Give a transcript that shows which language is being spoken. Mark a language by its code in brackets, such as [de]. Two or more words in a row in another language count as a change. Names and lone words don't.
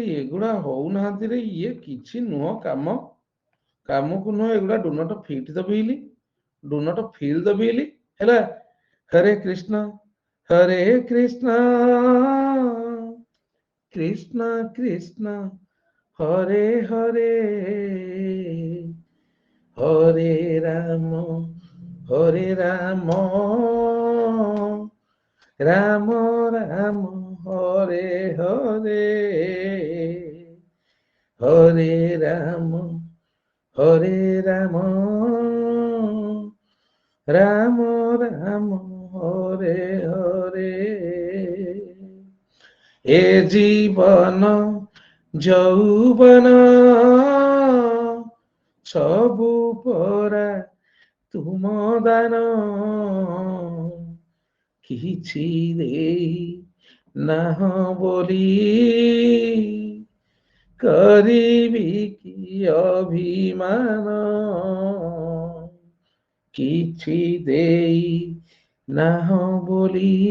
[or] ଏଗୁଡା ହଉନାହାନ୍ତି ରେ ଇଏ କିଛି ନୁହଁ କାମକୁ ନୁହଁ ଏଗୁଡା [en] do not fit the bill do not fill the bill [or] ହେଲା [sa] ହରେ କୃଷ୍ଣ କୃଷ୍ଣ କୃଷ୍ଣ ହରେ ହରେ হরে রাম রাম রাম হরে হরে হরে রাম রাম রাম রাম হরে হরে [or] ଏ ଜୀବନ ଯୌବନ ସବୁ ପରା ତୁମ ଦାନ କିଛି ଦେଇ ନାହ ବୋଲି କରିବି କି ଅଭିମାନ କିଛି ଦେଇ ନାହ ବୋଲି